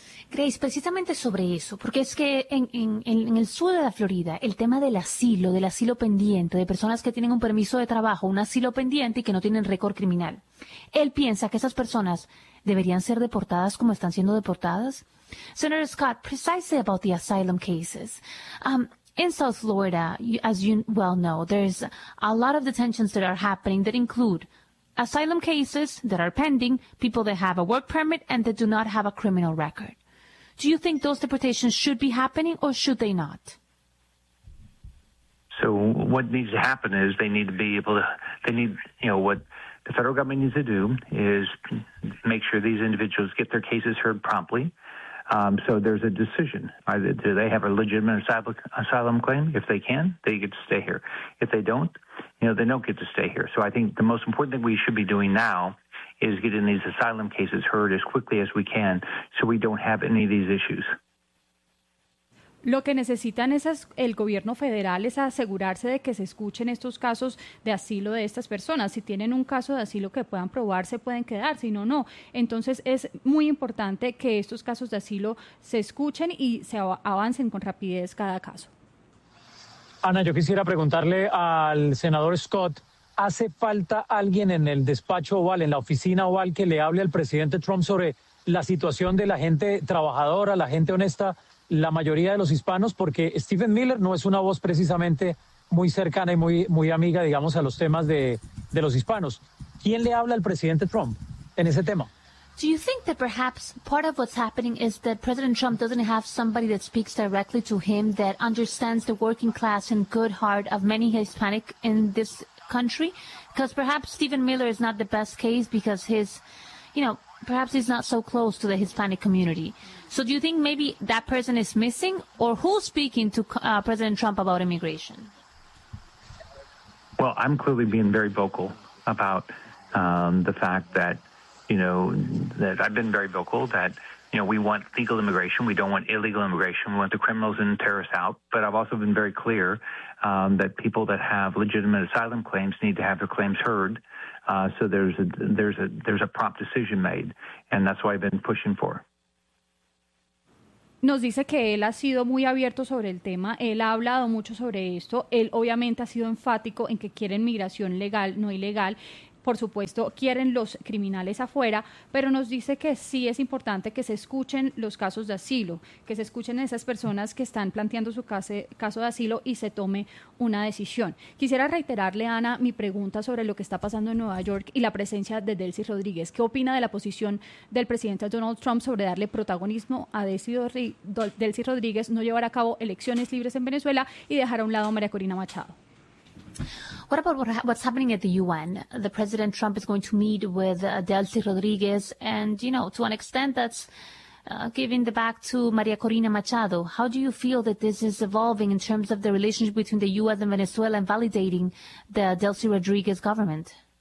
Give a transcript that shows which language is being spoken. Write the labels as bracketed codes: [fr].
[es] Grace, precisamente sobre eso, porque es que en el sur de la Florida, el tema del asilo pendiente, de personas que tienen un permiso de trabajo, un asilo pendiente y que no tienen récord criminal, él piensa que esas personas deberían ser deportadas como están siendo deportadas. [en] Senator Scott, precisely about the asylum cases. In South Florida, as you well know, there's a lot of detentions that are happening that include asylum cases that are pending, people that have a work permit and that do not have a criminal record. Do you think those deportations should be happening or should they not? So what needs to happen is they need to be able to, they need, you know, what the federal government needs to do is make sure these individuals get their cases heard promptly. So there's a decision. Do they have a legitimate asylum claim? If they can, they get to stay here. If they don't, they don't get to stay here. So I think the most important thing we should be doing now is getting these asylum cases heard as quickly as we can so we don't have any of these issues. [es] Lo que necesitan el gobierno federal es asegurarse de que se escuchen estos casos de asilo de estas personas. Si tienen un caso de asilo que puedan probar, se pueden quedar, si no, no. Entonces es muy importante que estos casos de asilo se escuchen y se avancen con rapidez cada caso. Ana, yo quisiera preguntarle al senador Scott, ¿hace falta alguien en el despacho Oval, en la oficina Oval, que le hable al presidente Trump sobre la situación de la gente trabajadora, la gente honesta, la mayoría de los hispanos? Porque Stephen Miller no es una voz precisamente muy cercana y muy amiga, digamos, a los temas de los hispanos. ¿Quién le habla al presidente Trump en ese tema? [en] Do you think that perhaps part of what's happening is that President Trump doesn't have somebody that speaks directly to him, that understands the working class and good heart of many Hispanic in this country? Because perhaps Stephen Miller is not the best case because his, you know, perhaps he's not so close to the Hispanic community. So do you think maybe that person is missing, or who's speaking to President Trump about immigration? Well, I'm clearly being very vocal about the fact that, you know, that I've been very vocal that, you know, we want legal immigration. We don't want illegal immigration. We want the criminals and terrorists out. But I've also been very clear that people that have legitimate asylum claims need to have their claims heard. So there's a prompt decision made, and that's what I've been pushing for. [es] Nos dice que él ha sido muy abierto sobre el tema, él ha hablado mucho sobre esto, él obviamente ha sido enfático en que quieren migración legal, no ilegal. Por supuesto, quieren los criminales afuera, pero nos dice que sí es importante que se escuchen los casos de asilo, que se escuchen esas personas que están planteando su caso de asilo y se tome una decisión. Quisiera reiterarle, Ana, mi pregunta sobre lo que está pasando en Nueva York y la presencia de Delcy Rodríguez. ¿Qué opina de la posición del presidente Donald Trump sobre darle protagonismo a Delcy Rodríguez, no llevar a cabo elecciones libres en Venezuela y dejar a un lado a María Corina Machado? [en] What about what's happening at the UN? The President Trump is going to meet with Delcy Rodriguez, and, you know, to an extent that's giving the back to Maria Corina Machado. How do you feel that this is evolving in terms of the relationship between the U.S. and Venezuela and validating the Delcy Rodriguez government?